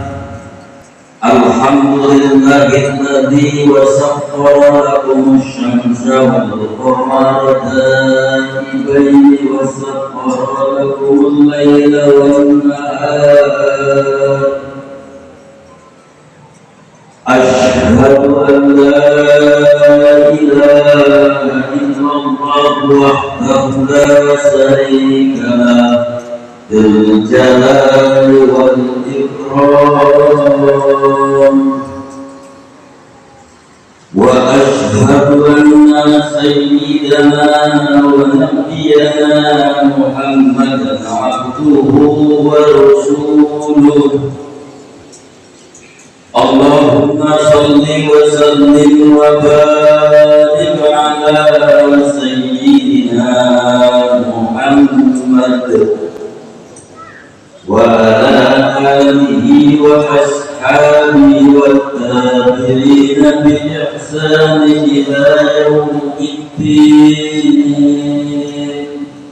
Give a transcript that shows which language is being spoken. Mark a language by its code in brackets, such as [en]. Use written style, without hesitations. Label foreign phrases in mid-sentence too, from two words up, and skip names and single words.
[ar] الحمد لله الذي وسخر لكم الشمس والقمر دائبين وسخر لكم الليل والنهار. أشهد أن لا إله إلا الله وحده لا شريك له ذو الجلال والإكرام. وأشهد أن سيدنا ونبينا محمدا عبده ورسوله. اللهم صل وسلم وبارك على سيدنا محمد وعلى آله وأصحابه وتابعين بإحسان إلى يوم الدين.